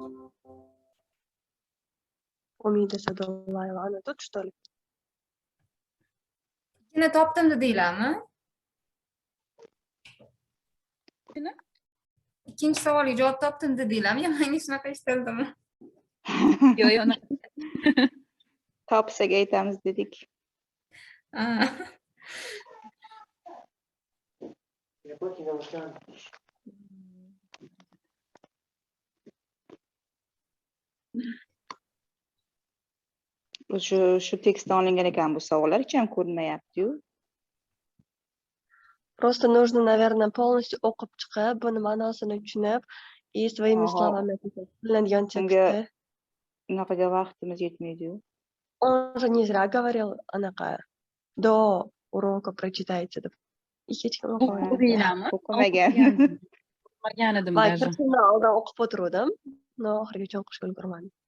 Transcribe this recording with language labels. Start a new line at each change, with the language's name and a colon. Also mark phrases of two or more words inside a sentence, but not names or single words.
Russian: Umida Sadullaeva, ana тут что ли?
Uzbek: Ikkini topdim dedinglarmi? Ikkinchi savolga javob topdim dedinglarmi? Menga shunaqa eshitildimi? Yo'q. Topsak aytamiz dedik. Shu tekstdan olingan ekan bu savollar, hech ham ko'rinmayapti-yu.
Russian: Просто нужно, наверное, полностью
Uzbek: o'qib chiqib, buni ma'nosini tushunib,
Russian: и своими словами
Uzbek: qilinadigan tekstda. Unaqaga vaqtimiz yetmaydi-yu.
Russian: Он же не зря говорил anaqa до урока прочитайте deb.
Uzbek: Hech kim o'qimagan. O'qimagan edim
Russian: даже. даже.
Uzbek: Men oldin o'qib o'tirdim, oxirigacha o'qishga ulgurmadim.